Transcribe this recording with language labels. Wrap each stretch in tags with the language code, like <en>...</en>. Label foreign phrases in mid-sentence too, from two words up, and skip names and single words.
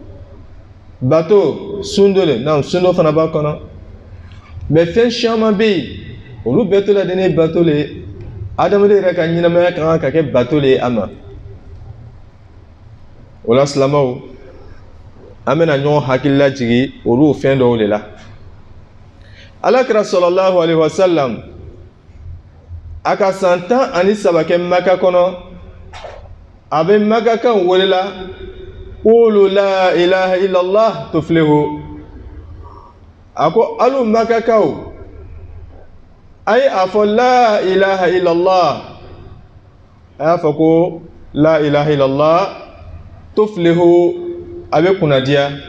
<bm>bato sun dɔ le sun dɔ fana b'a kɔnɔ mais fɛn caman bɛ yen olu bɛɛ to la den ye bato le ye adamaden yɛrɛ ka ɲɛnamaya kan ka kɛ bato le ye a ma o la silamɛw an bɛna ɲɔgɔn hakili lajigi olu fɛn dɔw de la Alakira</bm> <ar>صلى الله عليه وسلم</ar> <bm>a ka san 13 kɛ Maka kɔnɔ a bɛ Maka kan welela</bm> <ar>قولوا لا إله إلا الله تفلحوا</ar> <bm>a ko alu Maka kaw a ye a fɔ</bm> <ar>لا إله إلا الله</ar> <bm>a y'a fɔ ko</bm> <ar>لا إله إلا الله تفلحوا</ar> <bm>a bɛ kunnadiya</bm>